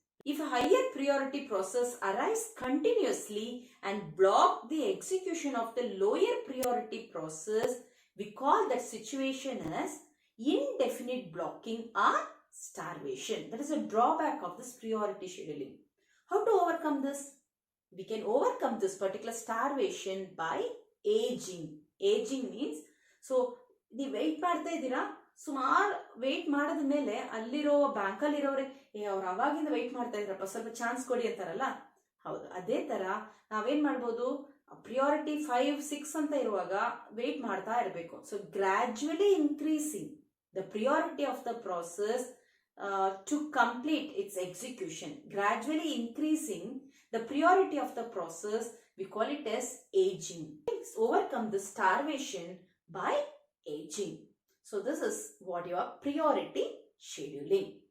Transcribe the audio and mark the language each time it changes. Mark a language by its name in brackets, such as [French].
[English] If a higher priority process arrives continuously and block the execution of the lower priority process, we call that situation as indefinite blocking or starvation. That is a drawback of this priority scheduling. How to overcome this? We can overcome this particular starvation by aging. Aging means, so [Kannada] ನೀವು weight ಮಾಡ್ತಾ ಇದ್ದೀರಾ, ಸುಮಾರು weight ಮಾಡಿದ ಮೇಲೆ ಅಲ್ಲಿರೋ ಬ್ಯಾಂಕಲ್ಲಿ ಇರೋರೆ ಅವ್ರು ಅವಾಗಿಂದ ವೆಯ್ಟ್ ಮಾಡ್ತಾ ಇದ್ರಪ್ಪ, ಸ್ವಲ್ಪ ಚಾನ್ಸ್ ಕೊಡಿ ಅಂತಾರಲ್ಲ, ಹೌದು ಅದೇ ತರ ನಾವೇನ್ ಮಾಡ್ಬೋದು, ಪ್ರಿಯಾರಿಟಿ 5-6 ಅಂತ ಇರುವಾಗ ವೆಯ್ಟ್ ಮಾಡ್ತಾ ಇರಬೇಕು. [English] So gradually increasing the priority of the process to complete its execution, gradually increasing the priority of the process, we call it as aging. Let's overcome the starvation by aging. So this is what your priority scheduling.